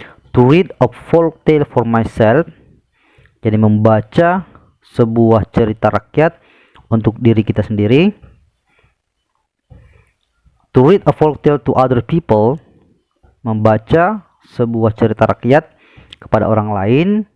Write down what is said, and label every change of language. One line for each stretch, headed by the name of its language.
English: To read a folk tale for myself.
Indonesian: Jadi membaca sebuah cerita rakyat untuk diri kita sendiri.
English: To read a folk tale to other people.
Indonesian: Membaca sebuah cerita rakyat kepada orang lain.